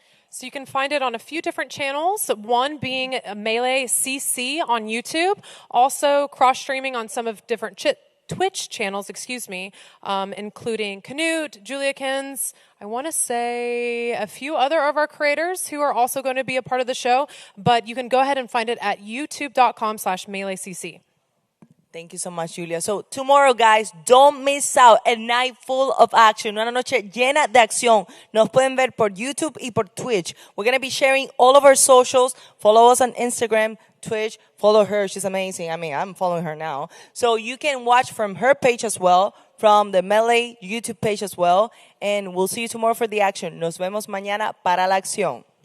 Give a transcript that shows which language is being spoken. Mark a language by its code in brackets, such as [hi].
[en] So you can find it on a few different channels, one being Melee CC on YouTube, also cross-streaming on some of different Twitch channels, including Canute, Julia Kins, I want to say a few other of our creators who are also going to be a part of the show, but you can go ahead and find it at youtube.com/MeleeCC. Thank you so much, Julia. So tomorrow, guys, don't miss out. A night full of action. [es] Una noche llena de acción. Nos pueden ver por YouTube y por Twitch. [en] We're going to be sharing all of our socials. Follow us on Instagram, Twitch. Follow her. She's amazing. I mean, I'm following her now. So you can watch from her page as well, from the Melee YouTube page as well. And we'll see you tomorrow for the action. [es] Nos vemos mañana para la acción.